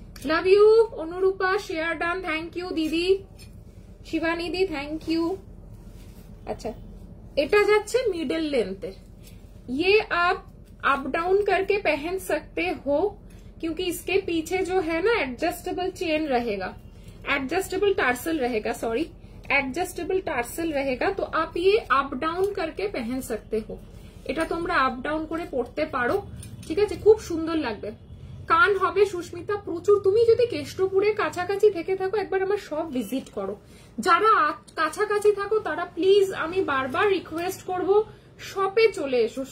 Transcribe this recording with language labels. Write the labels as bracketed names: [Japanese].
[Bangla] Love you Anurupa, share done, thank you দিদি, শিবানিদি thank you. আচ্ছা, এটা যাচ্ছে মিডল लेंथের, [Hindi] ये आप अप डाउन करके पहन सकते हो, क्योंकि इसके पीछे जो है ना एडजस्टेबल चेन रहेगा, एडजस्टेबल टार्सल रहेगा, सॉरी एडजस्टेबल टार्सल रहेगा, तो आप ये अप डाउन करके पहन सकते हो। [Bangla] এটা তোমরা আপ ডাউন করে পড়তে পারো, ঠিক আছে, খুব সুন্দর লাগবে। কান হবে সুস্মিতা প্রচুর। তুমি যদি কেষ্টপুরে কাছাকাছি থেকে থাকো একবার আমার সব ভিজিট করো, যারা কাছাকাছি থাকো তারা প্লিজ, আমি বারবার রিকোয়েস্ট করব, শপে চলে এসো।